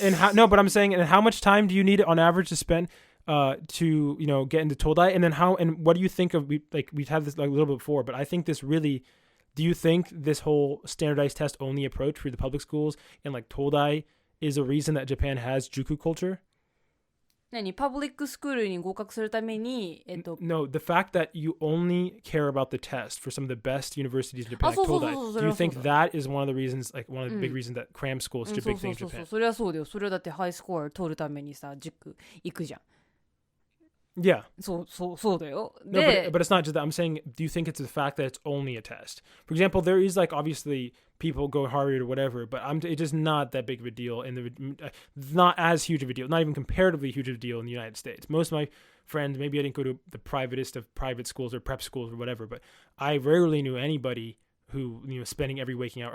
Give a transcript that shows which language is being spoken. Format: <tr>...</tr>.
<en>And how no, but I'm saying, and how much time do you need on average to spend to get into Todai? And then what do you think of, we've had this like a little bit before, but I think this really, do you think this whole standardized test only approach for the public schools and like Todai is a reason that Japan has Juku culture?</en> <ja>パブリックスクールに合格するために、</ja> <en>No, the fact that you only care about the test for some of the best universities in Japan, like Todai, do you think that is one of the reasons, like one of the big reasons that cram school is such a big thing in Japan?</en> <ja>それはそうだよ。それはだってハイスコア取るためにさ、塾行くじゃん。</ja> <en>Yeah.</en> <ja>そうだよ。</ja> <en>No, but it's not just that. I'm saying, do you think it's the fact that it's only a test? For example, there is like obviously people go Harvard or whatever, but it's just not that big of a deal not as huge of a deal, not even comparatively huge of a deal in the United States. Most of my friends, maybe I didn't go to the privatest of private schools or prep schools or whatever, but I rarely knew anybody who spending every waking hour.</en>